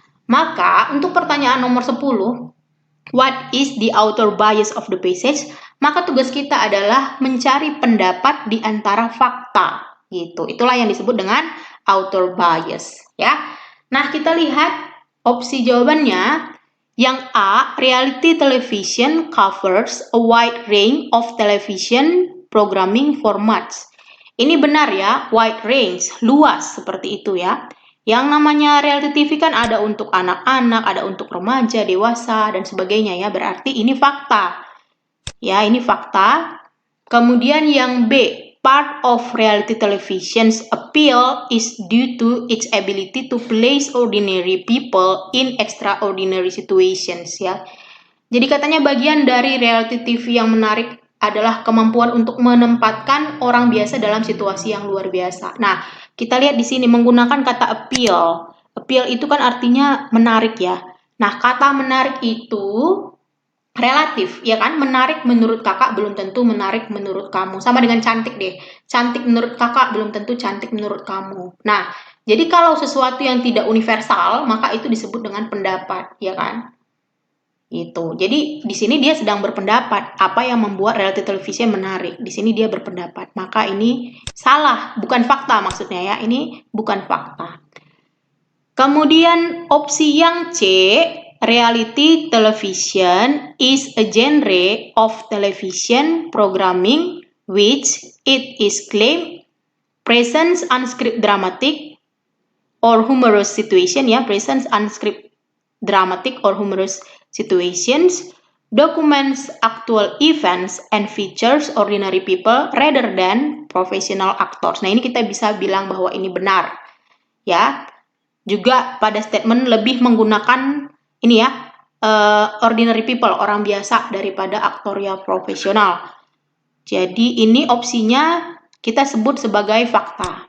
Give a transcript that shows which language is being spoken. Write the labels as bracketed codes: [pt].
[id] Maka, untuk pertanyaan nomor 10, [en] what is the author bias of the passage? [id] Maka tugas kita adalah mencari pendapat di antara fakta. Gitu. Itulah yang disebut dengan author bias, ya. Nah, kita lihat opsi jawabannya. Yang A, [en] reality television covers a wide range of television programming formats. [id] Ini benar ya, [en] wide range, [id] luas seperti itu ya. Yang namanya reality TV kan ada untuk anak-anak, ada untuk remaja, dewasa, dan sebagainya ya. Berarti ini fakta. Ya, ini fakta. Kemudian yang B, [en] part of reality television's appeal is due to its ability to place ordinary people in extraordinary situations ya. [id] Jadi katanya bagian dari reality TV yang menarik adalah kemampuan untuk menempatkan orang biasa dalam situasi yang luar biasa. Nah, kita lihat di sini menggunakan kata appeal. Appeal itu kan artinya menarik ya. Nah, kata menarik itu relatif, ya kan? Menarik menurut kakak belum tentu menarik menurut kamu. Sama dengan cantik deh. Cantik menurut kakak belum tentu cantik menurut kamu. Nah, jadi kalau sesuatu yang tidak universal, maka itu disebut dengan pendapat, ya kan? Itu. Jadi di sini dia sedang berpendapat apa yang membuat reality television menarik. Di sini dia berpendapat. Maka ini salah, bukan fakta maksudnya ya. Ini bukan fakta. Kemudian opsi yang C, [en] reality television is a genre of television programming which it is claimed presents unscripted dramatic or humorous situation ya, presents unscripted dramatic or humorous situations, documents actual events and features ordinary people rather than professional actors. [id] Nah, ini kita bisa bilang bahwa ini benar. Ya. Juga pada statement lebih menggunakan ini ya, [en] ordinary people, [id] orang biasa daripada aktorial profesional. Jadi ini opsinya kita sebut sebagai fakta.